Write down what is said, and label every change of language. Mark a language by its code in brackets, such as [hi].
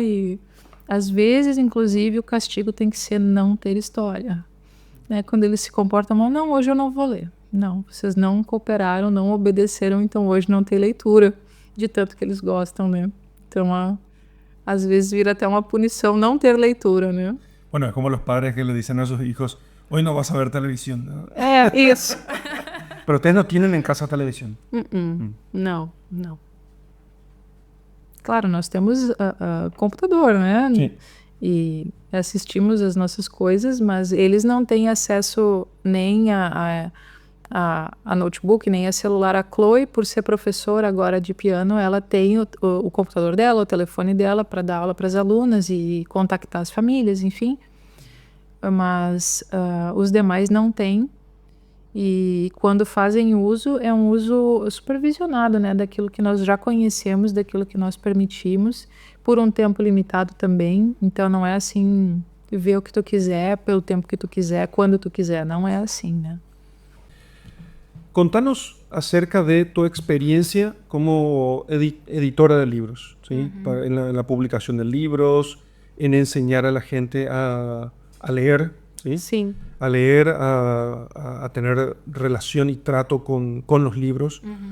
[pt] E às vezes, inclusive, o castigo tem que ser não ter história, né? Quando eles se comportam mal, não, hoje eu não vou ler. Não, vocês não cooperaram, não obedeceram, então hoje não tem leitura, de tanto que eles gostam, né? Então, às vezes vira até uma punição não ter leitura, né? [es] Bueno, es como los padres que le dicen a sus hijos, hoy no vas a ver televisión, ¿no? [pt] Isso. [es] Pero ustedes no tienen en casa televisión. [pt] Não. Claro, nós temos computador, né? Sim. E assistimos as nossas coisas, mas eles não têm acesso nem a notebook, nem a celular. A Chloe, por ser professora agora de piano, ela tem o computador dela, o telefone dela para dar aula para as alunas e contactar as famílias, enfim. Mas os demais não têm. E quando fazem uso, é um uso supervisionado, né? Daquilo que nós já conhecemos, daquilo que nós permitimos, por um tempo limitado também. Então, não é assim, ver o que tu quiser, pelo tempo que tu quiser, quando tu quiser. Não é assim, né? [es] Contanos acerca de tu experiencia como editora de libros, ¿sí? En la publicación de libros, en enseñar a la gente a leer, ¿sí? [pt] Sim. [es] A leer, a tener relación y trato con los libros.